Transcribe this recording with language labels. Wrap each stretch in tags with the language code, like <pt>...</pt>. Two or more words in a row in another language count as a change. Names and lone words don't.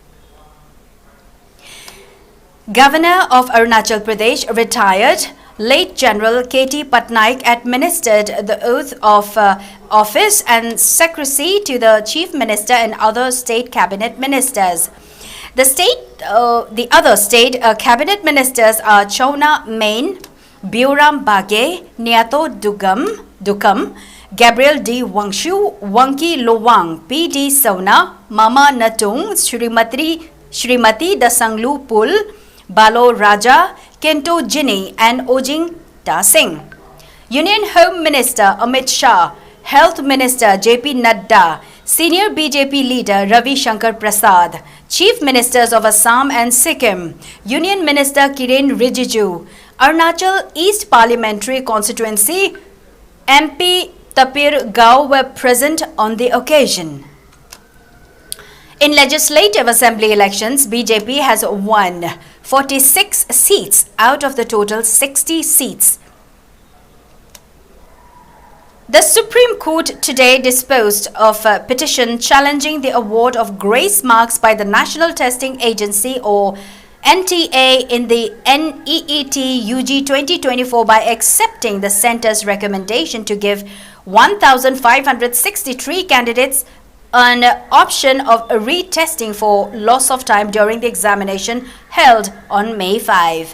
<en>Governor of Arunachal Pradesh, retired late General K.T. Patnaik, administered the oath of office and secrecy to the Chief Minister and other state cabinet ministers. The other state cabinet ministers are Chowna Main, Biuram Bage, Niato Dukam, Gabriel D. Wangshu, Wanki Lowang, P.D. Sona, Mama Natung, Shrimati Dasanglu Pul, Balo Raja, Kento Jini and Ojing Da Singh. Union Home Minister Amit Shah, Health Minister J.P. Nadda, Senior BJP Leader Ravi Shankar Prasad, Chief Ministers of Assam and Sikkim, Union Minister Kiren Rijiju, Arunachal East Parliamentary Constituency MP Tapir Gao were present on the occasion. In Legislative Assembly elections, BJP has won 46 seats out of the total 60 seats. The Supreme Court today disposed of a petition challenging the award of grace marks by the National Testing Agency or NTA in the NEET UG 2024 by accepting the center's recommendation to give 1,563 candidates an option of retesting for loss of time during the examination held on May 5.</en>